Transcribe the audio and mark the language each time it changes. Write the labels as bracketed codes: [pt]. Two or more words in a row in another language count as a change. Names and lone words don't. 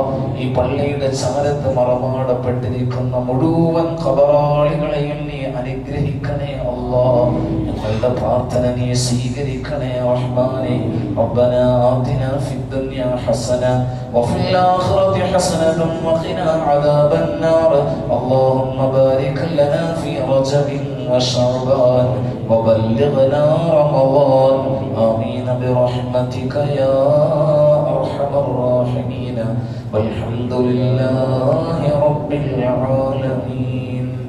[ml] ഈ പള്ളിയുടെ ചാരത്ത് മറമാടപ്പെട്ടിരിക്കുന്ന മുഴുവൻ ഖബറാളികളെയും നീ അനുഗ്രഹിക്കണേ അല്ലാഹ്. ഞങ്ങളുടെ പ്രാർത്ഥന നീ സ്വീകരിക്കണേ റഹ്മാനെ. [ar] ربنا آتنا في الدنيا حسنة وفي الآخرة حسنة وقنا عذاب النار. اللهم بارك لنا في رجب وشعبان وبلغنا رمضان. آمين برحمتك يا أرحم الراحمين. والحمد لله رب العالمين.